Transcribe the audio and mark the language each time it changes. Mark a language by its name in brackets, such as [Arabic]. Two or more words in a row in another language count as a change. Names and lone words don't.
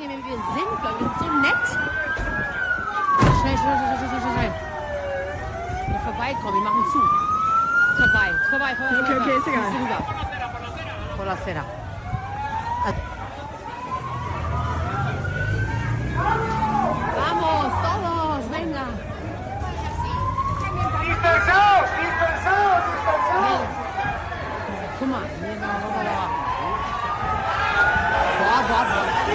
[German] wir sind, Leute. Wir sind so nett. Schnell, schnell, schnell, schnell, schnell, schnell. Hier vorbeikommen, wir machen zu. Ist vorbei, ist vorbei, vorbei. Okay, okay, ist egal. Rüber. [Spanish] Por la acera. Vamos, todos, venga. Dispersaos, dispersaos, dispersaos. [German] Guck mal, hier, da. Boah, boah, boah.